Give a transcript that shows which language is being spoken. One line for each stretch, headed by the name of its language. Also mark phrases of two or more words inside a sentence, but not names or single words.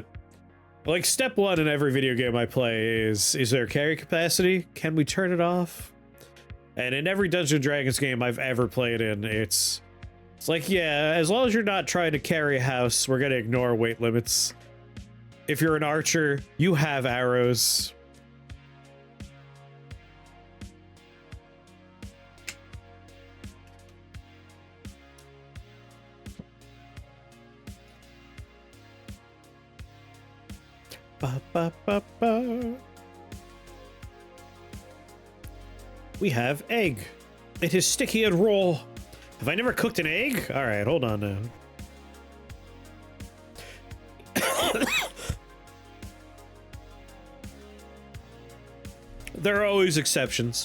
English: Like, step one in every video game I play is there carry capacity? Can we turn it off? And in every Dungeons & Dragons game I've ever played in, it's like, yeah, as long as you're not trying to carry a house, we're gonna ignore weight limits. If you're an archer, you have arrows. Ba, ba, ba, ba. We have egg. It is sticky and raw. Have I never cooked an egg? All right, hold on now. There are always exceptions.